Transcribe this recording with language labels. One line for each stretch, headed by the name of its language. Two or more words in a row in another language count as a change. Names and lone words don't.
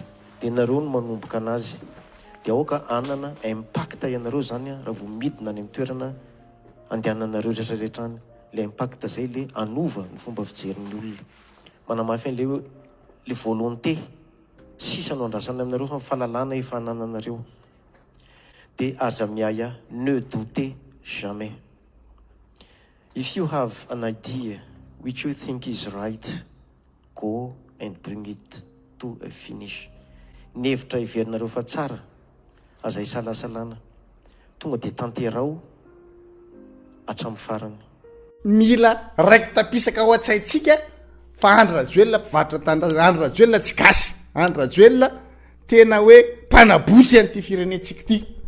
Malagasy: Dia nareo no manomboka anazy. Dia aoka anana impact ianareo zany raha vao midina any amin'ny toerana andehananareo rehetrarehetra any.
French: Le impact
Malagasy: zay le anova ny fomba fijerin'ny olona. Manamafy an'ilay
French: le volonté
Malagasy: sisa no andrasana aminareo fa fahalalana efa anananareo. Dia Azamiaya,
French: ne doutez jamais.
English: If you have an idea which you think is right, go and bring it to a finish.
Malagasy: Ny hevitra iverinareo fa tsara, aza isalasalana, tonga dia tanterao hatramin'ny farany. Mila raiky tapisaka ao an-tsaintsika fa Andry Rajoelina mpivarotra tanindrazana, Andry Rajoelina tsy gasy, Andry Rajoelina tena hoe mpanabotsy an'ity firenentsika ity.